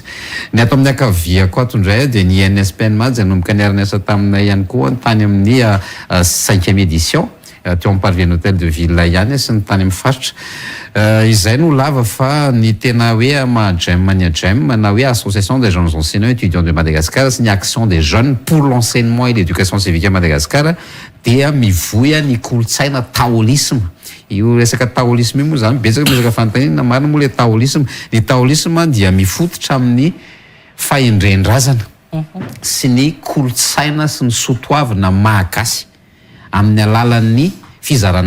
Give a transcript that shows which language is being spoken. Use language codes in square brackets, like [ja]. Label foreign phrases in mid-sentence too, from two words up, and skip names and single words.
[mg] Ny atao amin'ny akaviako ato indray dia ny INSPNMA izay nanomboka niara-niasa taminay ihany koa tany amin'ny 5e édition teo amin'ny Parvin Hôtel de Ville ihany sy ny tany amin'ny faritra. Izay no lava fa ny tena hoe AJM na hoe [fr] association des jeunes enseignants étudiants de Madagascar [mg] sy ny [fr] action des jeunes pour l'enseignement et l'éducation civique à Madagascar [mg] dia mivoya ny kolotsaina taolisme. Io resaka taolisme moa zany betsaka fantanina marina moa le taolisme. Ny taolisme dia mifototra amin'ny fahendren-drazana sy ny kolotsaina sy ny soatoavana mahakasy amin'ny alalan'ny fizarana